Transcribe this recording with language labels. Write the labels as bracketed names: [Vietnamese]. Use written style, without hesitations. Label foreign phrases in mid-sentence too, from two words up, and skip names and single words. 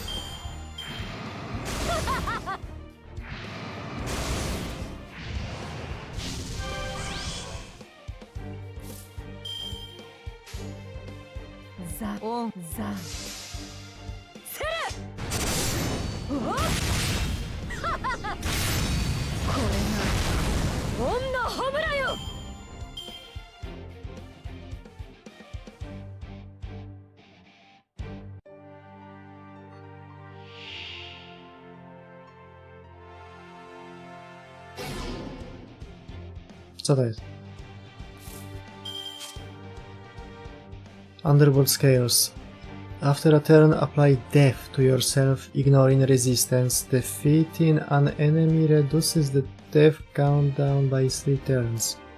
[Japanese] ザオンザセル。おっこれがオンのホムラよ。 [Polish] Co to jest? [English] Underworld Scales. After a turn, apply death to yourself, ignoring resistance. Defeating an enemy reduces the death countdown by 3 turns.